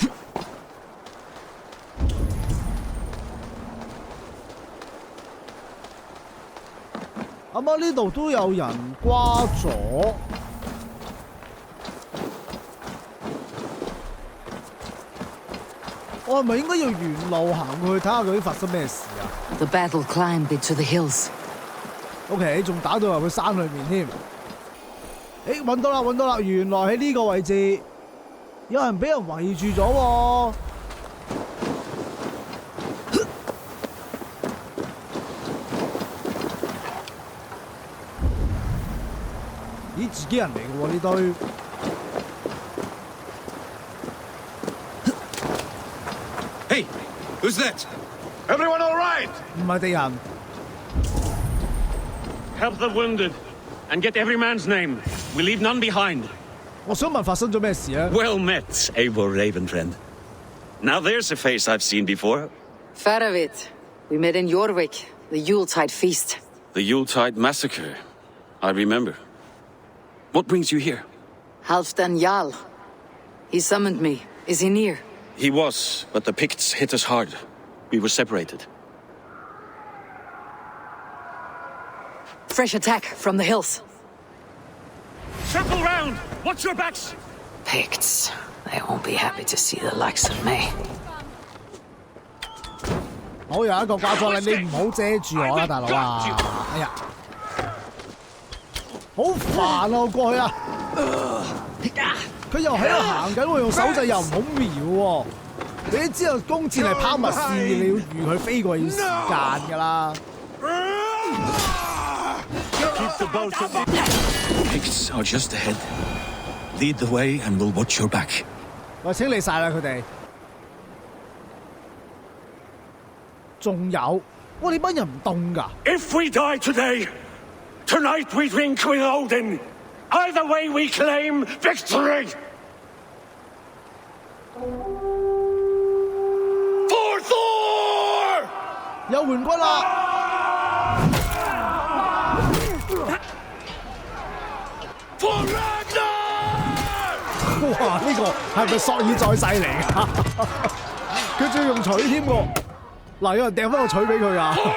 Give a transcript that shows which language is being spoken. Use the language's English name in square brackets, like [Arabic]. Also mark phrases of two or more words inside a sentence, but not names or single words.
[Cantonese] 啱啱呢度都有人瓜咗。我係咪應該要沿路行過去睇下究竟發生咩事啊 [English] The battle climbed into the hills. [Cantonese] ？OK， 仲打到入去山裏面添。誒，揾到啦，揾到啦！原來喺呢個位置有人俾人圍住咗喎。咦，自己人嚟嘅喎呢堆。 [English] Hey, who's that? Everyone all right? [Cantonese] 唔係敵人。 [English] Help the wounded, and get every man's name. We leave none behind. [Cantonese] 我想問發生咗咩事啊 [English] Well met, Eivor Ravenfriend. Now there's a face I've seen before. Faravit. We met in Jorvik, the Yuletide feast. The Yuletide massacre. I remember. What brings you here? Halfdan Jarl. He summoned me. Is he near? He was, but the Picts hit us hard. We were separated. Fresh attack from the hills. Circle round! Watch your backs! Picts. They won't be happy to see the likes of me. [Cantonese] 好，有一個掛咗你，你唔好遮住我啦，大佬啊！哎呀，好煩啊！我過去啊！佢又喺度行緊喎，用手掣又唔好瞄喎。你知道弓箭係拋物線，你要預佢飛過要時間㗎啦。 [English] Picts are just ahead. Lead the way and we'll watch your back. [Cantonese] 我清理晒啦，佢哋。仲有，哇！你班人唔凍㗎？ [English] If we die today, Tonight we drink with Odin. Either way we claim victory. For Thor! [Cantonese] 有援軍啦！哇！呢個係咪索爾再世嚟㗎？佢仲要用錘添喎！嗱，有人掟翻個錘俾佢啊！